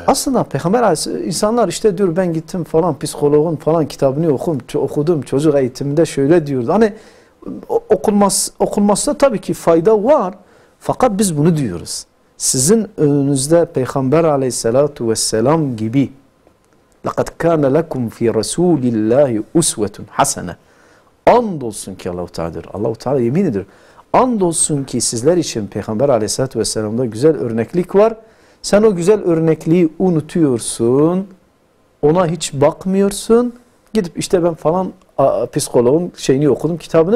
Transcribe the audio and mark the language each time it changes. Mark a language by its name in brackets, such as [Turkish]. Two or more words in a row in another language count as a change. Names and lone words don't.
[Turkish] Aslında Peygamber Aleyhisselam, insanlar işte diyor ben gittim falan psikologun falan kitabını okudum çocuk eğitiminde şöyle diyordu. Hani okunmasında tabii ki fayda var. Fakat biz bunu diyoruz. Sizin önünüzde Peygamber Aleyhisselatu Vesselam gibi [Arabic] لَقَدْ كَانَ لَكُمْ فِي رَسُولِ اللّٰهِ اُسْوَةٌ حَسَنَةٌ [Turkish] Andolsun ki Allah-u Teala'dır. Allah-u Teala yemin ediyor. Andolsun ki sizler için Peygamber Aleyhisselatü Vesselam'da güzel örneklik var. Sen o güzel örnekliği unutuyorsun. Ona hiç bakmıyorsun. Gidip işte ben falan psikologun şeyini okudum, kitabını.